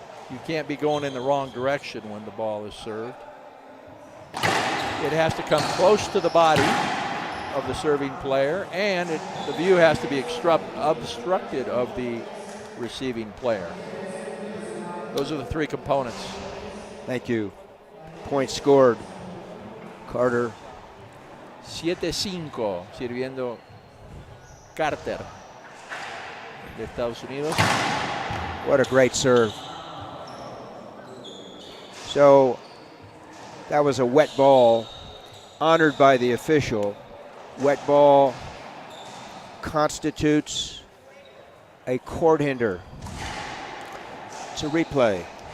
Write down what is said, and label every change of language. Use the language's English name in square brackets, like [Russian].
[English] You can't be going in the wrong direction when the ball is served. It has to come close to the body of the serving player, and the view has to be obstructed of the receiving player. Those are the 3 components. Thank you. Point scored. Carter. [Spanish] 7-5, sirviendo Carter de Estados Unidos. [English] What a great serve. So that was a wet ball honored by the official. Wet ball constitutes a court hinder. It's a replay.